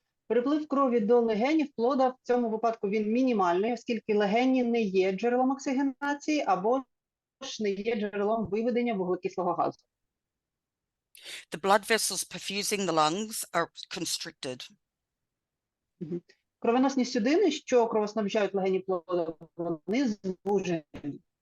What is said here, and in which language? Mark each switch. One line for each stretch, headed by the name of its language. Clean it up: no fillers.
Ukrainian: Переплив крові до легенів плода в цьому випадку він мінімальний, оскільки легені не є джерелом оксигенації або не є джерелом виведення вуглекислого газу.
English: The blood vessels perfusing the lungs are constricted.
Ukrainian: Кровоносні судини, що кровоснабжають легені плода, вони звужені.